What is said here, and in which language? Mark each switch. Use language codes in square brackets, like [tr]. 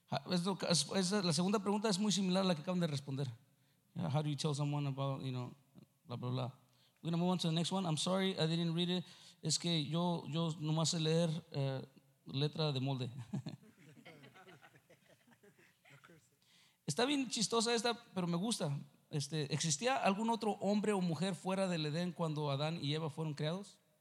[es] Es la segunda pregunta es muy similar a la que acaban de responder. [en] How do you tell someone about, you know, blah, blah, blah. We're going to move on to the next one. I'm sorry, I didn't read it. [es] Es que yo nomás sé leer letra de molde. Está bien chistosa esta, pero me gusta. ¿Existía algún otro hombre o mujer fuera del Edén cuando Adán y Eva fueron creados?